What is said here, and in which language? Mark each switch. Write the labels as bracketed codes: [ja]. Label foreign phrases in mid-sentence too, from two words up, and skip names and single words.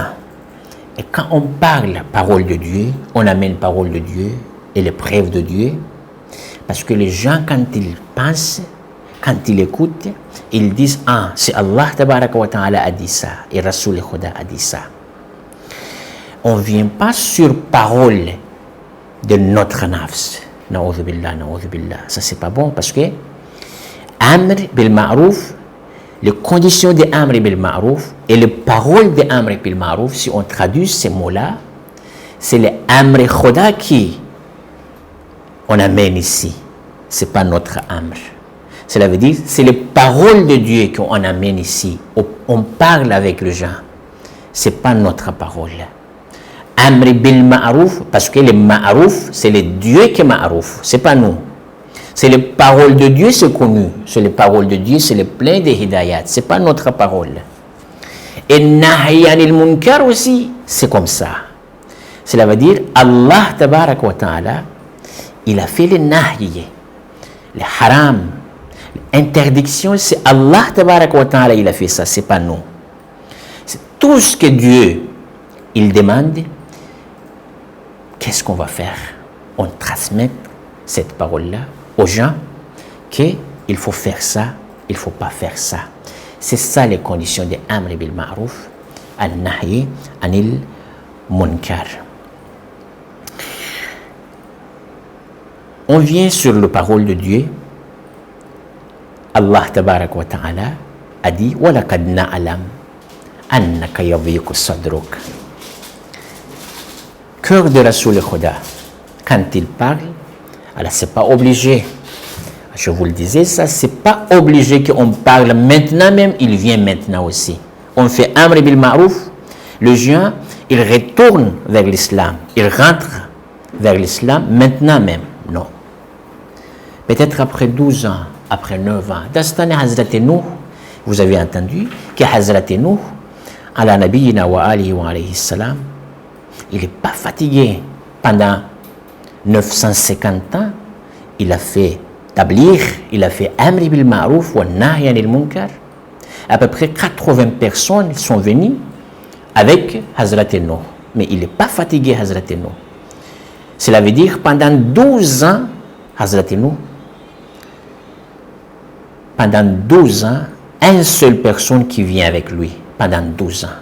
[fr] Et quand on parle parole de Dieu, on amène parole de Dieu et les preuves de Dieu. Parce que les gens, quand ils pensent, quand ils écoutent, ils disent, ah, c'est [ar] الله تبارك وتعالى [fr] a dit ça, et Rasoul Khuda a dit ça. On ne vient pas sur parole de notre nafs. [ar] نعوذ بالله، نعوذ بالله. [fr] Ça, c'est pas bon, parce que [ar] أمر بالمعروف, [fr] les conditions de [ar] أمر بالمعروف [fr] et les paroles de [ar] أمر بالمعروف, [fr] si on traduit ces mots-là, c'est le Amr Khuda qui on amène ici. C'est pas notre Amr. Cela veut dire, c'est les paroles de Dieu qu'on amène ici. On parle avec les gens. C'est pas notre parole. [ar] أمر بالمعروف, [fr] parce que le ma'ruf, c'est le Dieu qui est ma'ruf. C'est pas nous. C'est les paroles de Dieu, c'est connu. C'est les paroles de Dieu, c'est le plein de hidayat. C'est pas notre parole. Et [ar] نهي عن المنكر [fr] aussi, c'est comme ça. Cela veut dire, [ar] الله تبارك وتعالى, [fr] il a fait les nahy, les haram, l'interdiction, c'est [ar] الله تبارك وتعالى, [fr] il a fait ça, c'est pas nous. C'est tout ce que Dieu, il demande, qu'est-ce qu'on va faire? On transmet cette parole-là aux gens qu'il faut faire ça, il ne faut pas faire ça. C'est ça les conditions de [ar] أمر بالمعروف، النهي عن المنكر. [fr] On vient sur la parole de Dieu. [ar] الله تبارك وتعالى [fr] a dit « [ar] ولقد نعلم أنك يضيق صدرك [fr] » Cœur de Rasoul Khuda, quand il parle, alors c'est pas obligé. Je vous le disais, ça c'est pas obligé qu'on parle maintenant même, il vient maintenant aussi. On fait [ar] أمر بالمعروف, [fr] le gens, il retourne vers l'islam, il rentre vers l'islam maintenant même. Non. Peut-être après 12 ans, après 9 ans. Dans cette année, Hazrat Nuh, vous avez entendu que Hazrat Nuh, [ar] على نبينا وآله وعليه السلام, [fr] il n'est pas fatigué. Pendant 950 ans, il a fait tabligh, il a fait [ar] أمر بالمعروف ونهي عن المنكر. [fr] À peu près 80 personnes sont venues avec Hazrat Nuh. Mais il n'est pas fatigué, Hazrat Nuh. Cela veut dire pendant 12 ans, Hazrat Nuh, pendant 12 ans, une seule personne qui vient avec lui, pendant 12 ans.